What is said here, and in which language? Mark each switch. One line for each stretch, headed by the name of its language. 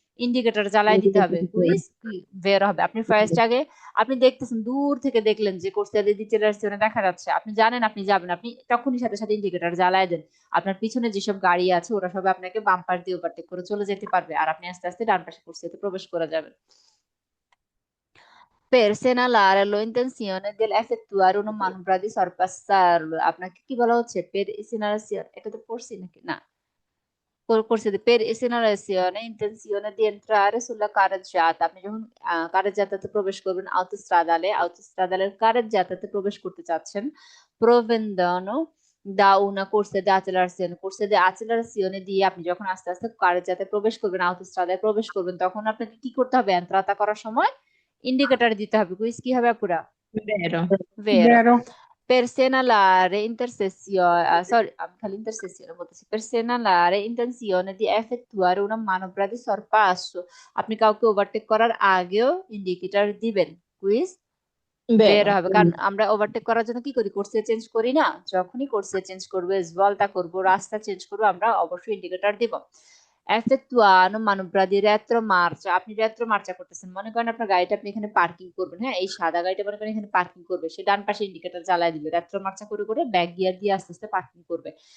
Bangla: Indicator জ্বালাই দিতে হবে, কুইজ বের হবে। আপনি ফার্স্ট আগে আপনি দেখতেছেন, দূর থেকে দেখলেন যে কোর্সিয়া দিদি চলে আসছে, ওটা দেখা যাচ্ছে, আপনি জানেন আপনি যাবেন, আপনি তখনই সাথে সাথে ইন্ডিকেটর জ্বালাই দেন। আপনার পিছনে যেসব গাড়ি আছে ওরা সবাই আপনাকে বাম্পার দিয়ে ওভারটেক করে চলে যেতে পারবে, আর আপনি আস্তে আস্তে ডান পাশে কোর্সিয়াতে প্রবেশ করে যাবেন।
Italian: Per segnalare l'intenzione dell'effettuare una manovra di sorpassarlo,
Bangla: আপনাকে কি বলা হচ্ছে?
Italian: Per segnalazione,
Bangla: এটা তো পড়ছি নাকি না? করছে যে
Italian: per segnalazione intenzione di entrare sulla carreggiata,
Bangla: আপনি যখন কারেজ্জাতাতে প্রবেশ করবেন, autostradale কারেজ্জাতাতে প্রবেশ করতে চাচ্ছেন,
Italian: provengono da una corsia di accelerazione
Bangla: দিয়ে আপনি যখন আস্তে আস্তে কারেজ্জাতে প্রবেশ করবেন, autostradaয় প্রবেশ করবেন, তখন আপনাকে কি করতে হবে? এন্ট্রাতা করার সময় ইন্ডিকেটর দিতে হবে। কুইজ কি হবে পুরা?
Italian: Vero. Vero. vero, Per segnalare intersezione, sorry,
Bangla: আমি খালি intersezione বলতেছি।
Italian: Per segnalare intenzione di effettuare una manovra di sorpasso,
Bangla: আপনি কাউকে ওভারটেক করার আগেও ইন্ডিকেটর দিবেন। কুইজ বের
Italian: Vero.
Bangla: হবে, কারণ আমরা ওভারটেক করার জন্য কি করি? কোর্সে চেঞ্জ করি না? যখনই কোর্সে চেঞ্জ করবো, ভলটা করবো, রাস্তা চেঞ্জ করবো, আমরা অবশ্যই ইন্ডিকেটর দিব।
Italian: এফেক্টুয়ানো মানুব্রা দি রেত্রো মার্চা,
Bangla: আপনি রেত্রো মার্চা করতেছেন, মনে করেন আপনার গাড়িটা আপনি এখানে পার্কিং করবেন, হ্যাঁ, এই সাদা গাড়িটা মনে করেন এখানে পার্কিং করবে, সে ডান পাশে ইন্ডিকেটর জ্বালায় দিবে, রেত্রো মার্চা করে করে ব্যাক গিয়ার দিয়ে আস্তে আস্তে পার্কিং করবে।